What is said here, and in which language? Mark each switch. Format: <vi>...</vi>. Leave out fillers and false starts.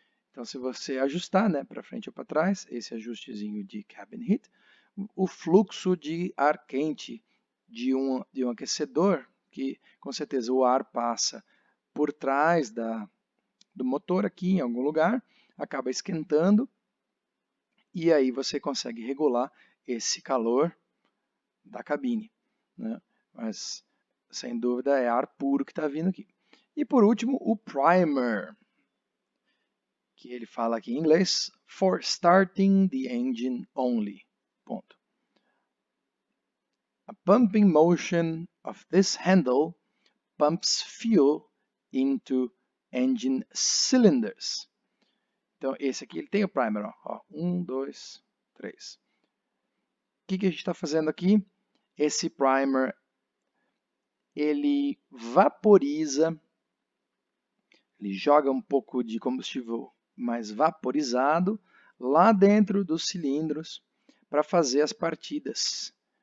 <pt>Então, se você ajustar, né, para frente ou para trás, esse ajustezinho de cabin heat, o fluxo de ar quente de um aquecedor, que com certeza o ar passa por trás do motor aqui em algum lugar, acaba esquentando, e aí você consegue regular esse calor da cabine, né? Mas, sem dúvida, é ar puro que está vindo aqui. E por último, o primer, que ele fala aqui em inglês,</pt> <en>for starting the engine only.</en> <pt>Ponto.</pt> <en>A pumping motion of this handle pumps fuel into engine cylinders.</en> <pt>Então, esse aqui ele tem o primer. Ó. 1, 2, 3. O que a gente está fazendo aqui? Esse primer, ele vaporiza, ele joga um pouco de combustível mais vaporizado lá dentro dos cilindros para fazer as partidas.</pt>